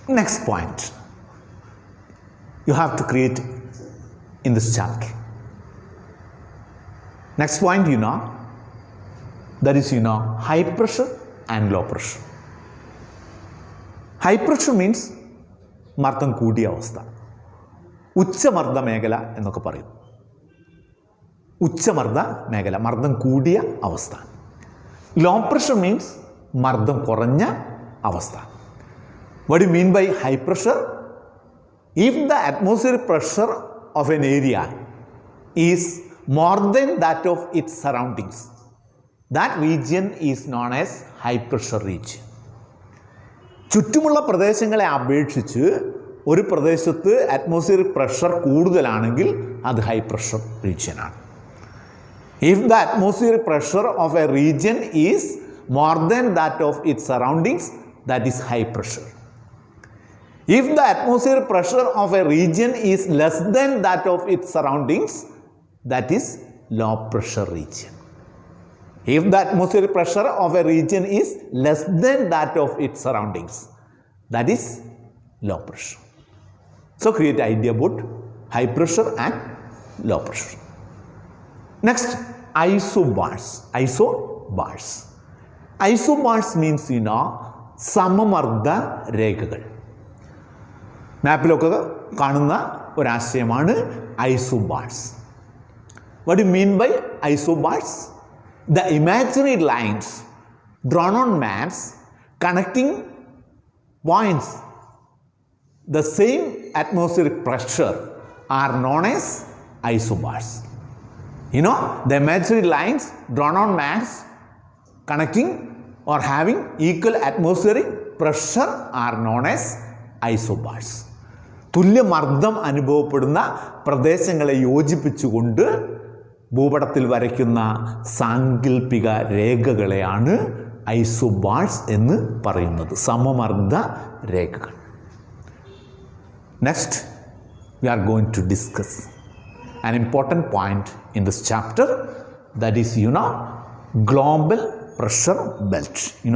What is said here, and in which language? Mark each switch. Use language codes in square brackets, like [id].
[en] Next point you have to create in this chapter. Next point, that is, high pressure and low pressure. High pressure means [ml] മർദ്ദം കൂടിയ അവസ്ഥ. ഉച്ചമർദ്ദ മേഖല എന്നൊക്കെ പറയും. ഉച്ചമർദ്ദ മേഖല, മർദ്ദം കൂടിയ അവസ്ഥ. [en] low pressure means [ml] മർദ്ദം കുറഞ്ഞ അവസ്ഥ. [en] What do you mean by high pressure? If the atmospheric pressure of an area is more than that of its surroundings, that region is known as high pressure region. [ml] ചുറ്റുമുള്ള പ്രദേശങ്ങളെ അപേക്ഷിച്ച് ഒരു പ്രദേശത്ത് atmospheric pressure കൂടുതലാണെങ്കിൽ അത് high pressure റീജിയനാണ്. [en] If the atmospheric pressure of a region is more than that of its surroundings, that is high pressure. If the atmospheric pressure of a region is less than that of its surroundings, that is low pressure region. If the atmospheric pressure of a region is less than that of its surroundings, that is low pressure. So create idea about high pressure and low pressure. Next, isobars. Isobars. Isobars means, [ml] സമമർദ്ദ രേഖകൾ. മാപ്പിലൊക്കെ കാണുന്ന ഒരാശയമാണ് isobars. [en] What do you mean by isobars? The imaginary lines drawn on maps connecting points the same atmospheric pressure are known as isobars. The imaginary lines drawn on maps connecting or having equal atmospheric pressure are known as isobars. [ml] തുല്യമർദ്ദം അനുഭവപ്പെടുന്ന പ്രദേശങ്ങളെ യോജിപ്പിച്ചുകൊണ്ട് ഭൂപടത്തിൽ വരയ്ക്കുന്ന സാങ്കല്പിക രേഖകളെയാണ് isobars എന്ന് പറയുന്നത്, സമമർദ്ദ രേഖകൾ. [en] Next, we are going to discuss an important point in this chapter, that is, global pressure belt.